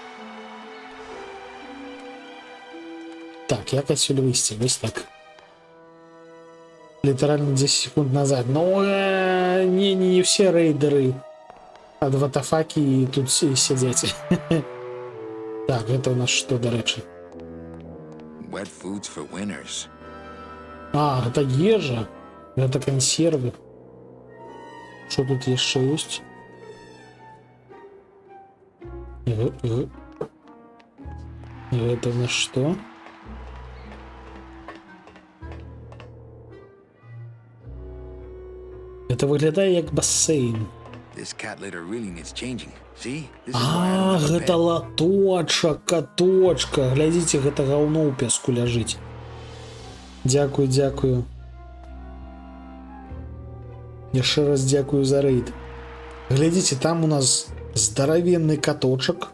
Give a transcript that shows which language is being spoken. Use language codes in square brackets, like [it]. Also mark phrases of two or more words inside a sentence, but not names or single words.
[be] Так, як адсюль выйсці? Вось так. Літаральна 10 секунд назад. Ну, не все рейдеры ад ватафакі тут сядзяць. Так, гэта у нас што, дарэчы? [en] Wet foods for winners. [be] А, гэта ежа. Гэта кансервы. Што тут яшчэ ёсць? Гэта у нас што? Это выглядае як бассейн. [en] This cat litter really needs changing. See? This is [be] А, гэта латочак, каточка. Глядзіце, гэта гаўно ў пяску ляжыць. Дзякую, дзякую. Яшчэ раз дзякую за рэйд. Глядзіце, там у нас здаравенны каточак.